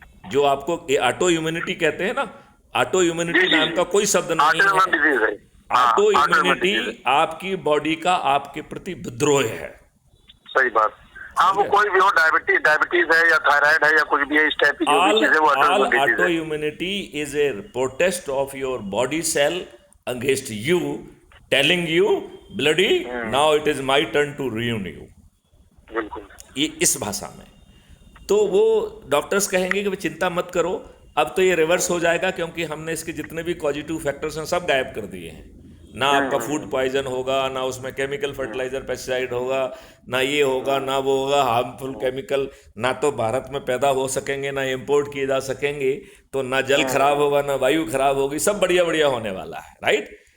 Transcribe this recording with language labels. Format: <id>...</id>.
<hi>जो आपको auto immunity कहते हैं ना, ऑटो इम्यूनिटी नाम का कोई शब्द नहीं है। ऑटो इम्यूनिटी आपकी बॉडी का आपके प्रति विद्रोह है। सही बात। हाँ, वो कोई भी हो, डायबिटीज है या थायराइड है या कुछ भी है, इस टाइप की जो भी चीजें, वो</hi> <en>all</en> <hi>अडल्ट डिजीज</hi> <en>auto</en> <hi>है।</hi> <en>immunity is a protest of your body cell against you, telling you bloody now it is my turn to ruin you।</en> <hi>बिल्कुल। ये इस भाषा में। तो वो डॉक्टर्स कहेंगे कि भाई चिंता मत करो, अब तो ये रिवर्स हो जाएगा क्योंकि हमने इसके जितने भी पॉजिटिव फैक्टर्स हैं सब गायब कर दिए हैं। ना आपका फूड पॉइजन होगा, ना उसमें केमिकल फर्टिलाइजर पेस्टिसाइड होगा, ना ये होगा ना वो होगा हार्मफुल केमिकल, ना तो भारत में पैदा हो सकेंगे ना इंपोर्ट किए जा सकेंगे, तो ना जल खराब होगा ना वायु खराब होगी, सब बढ़िया बढ़िया होने वाला है, राइट।</hi>